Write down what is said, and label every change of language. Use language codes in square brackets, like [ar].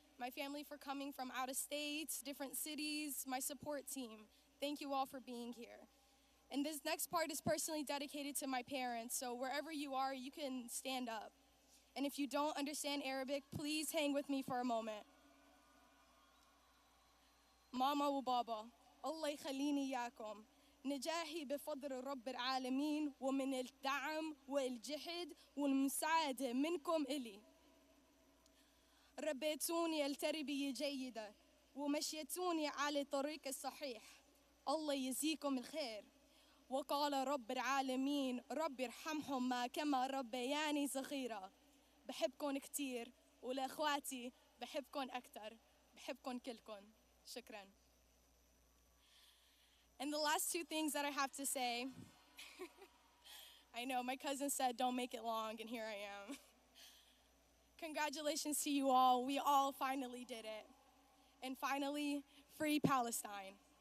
[en] My family for coming from out of states, different cities, my support team. Thank you all for being here. And this next part is personally dedicated to my parents, so wherever you are, you can stand up. And if you don't understand Arabic, please hang with me for a moment. [ar] ماما وبابا الله يخليني إياكم نجاحي بفضل رب العالمين ومن الدعم والجهد والمساعدة منكم إلي ربيتوني التربية جيدة ومشيتوني على الطريق الصحيح الله يجزيكم الخير وقال رب العالمين رب ارحمهما كما ربياني صغيرة بحبكم كتير ولأخواتي بحبكم أكتر بحبكم كلكم شكرا. [en] And the last two things that I have to say, I know my cousin said don't make it long, and here I am. Congratulations to you all. We all finally did it. And finally, free Palestine.